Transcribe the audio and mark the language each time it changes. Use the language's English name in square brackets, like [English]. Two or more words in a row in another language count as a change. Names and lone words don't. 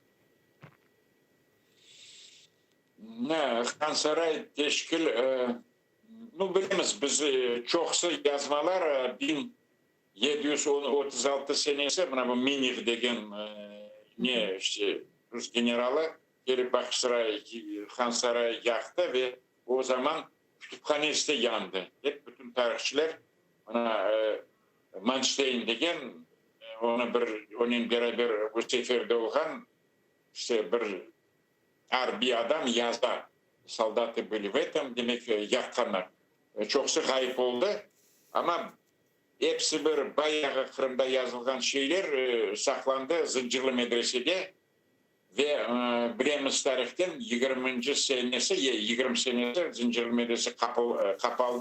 [Crimean Tatar] Han Saray teşkil, bilemiz biz çoksa yazmalar 1736 senesi buna bu Minir degen ne işte Rus generalı gelip Baksaray, Han Saray yaktı ve o zaman kütüphanesi de yandı. Hep bütün tarihçiler ona Manstein degen onun beraber bu seferde olan işte bir harbi adam yazda soldatı [Russian] были в этом [Crimean Tatar] demek yakkanlar. çoğusu kayıp oldu. Ama hepsi bir bayağı Kırım'da yazılgan şeyler saklandı zincirli medresede ve bilemiz tarihten 20. senesi 20 senesi zincirli medrese kapaldı.